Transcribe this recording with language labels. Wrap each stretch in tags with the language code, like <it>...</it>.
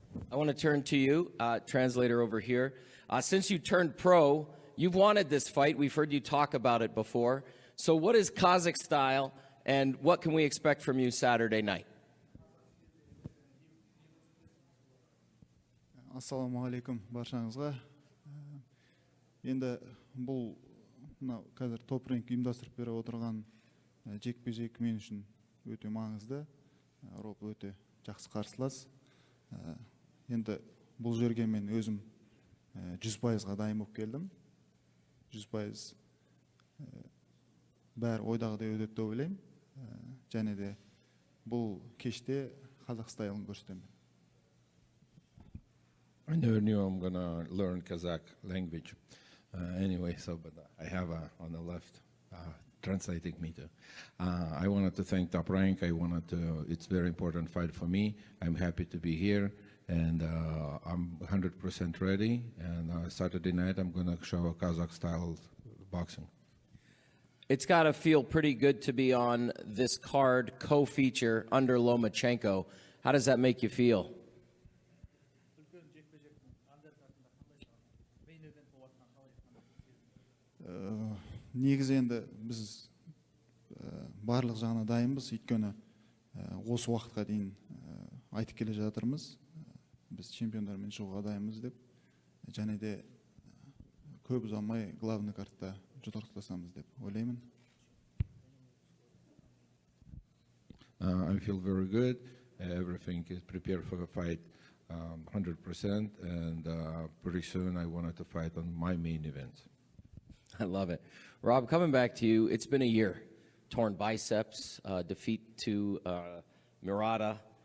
<en>I want to turn to you, translator over here. Since you turned pro, you've wanted this fight. We've heard you talk about it before. So what is Kazakh style, and what can we expect from you Saturday night?</en> <kk>Assalamu alaikum баршаңызға. Енді бұл қазір топ ринг ұйымдастырып беріп отырған жекпе-жек мен үшін өте маңызды. Роб өте жақсы қарсылас. Енді бұл жерге мен өзім 100%-ға дайын болып келдім. 100% бәрі ойдағыдай өтеді деп ойлаймын. Және де бұл кеште қазақ стайлын көрсетемін.</kk> <en>I never knew I'm gonna learn Kazakh language anyway, but I have on the left translating me to. I wanted to thank Top Rank. It's a very important fight for me. I'm happy to be here, and I'm 100% ready. And Saturday night, I'm gonna show a Kazakh style boxing. It's got to feel pretty good to be on this card co-feature under Lomachenko. How does that make you feel?</en> <kk>Негізі енді біз барлық жағына дайынбыз, өйткені осы уақытқа дейін айтып келе жатырмыз. Біз чемпиондармен шығуға дайынбыз деп. Және де көп ұзамай</kk> <ru>главный</ru> <kk>картта жұдырықтасамыз деп ойлаймын.</kk> <en>I feel very good. Everything is prepared for the fight 100%, and pretty soon I wanted to fight on my main event. I love it. Rob, coming back to you, it's been a year. Torn biceps, defeat to Murata.</en>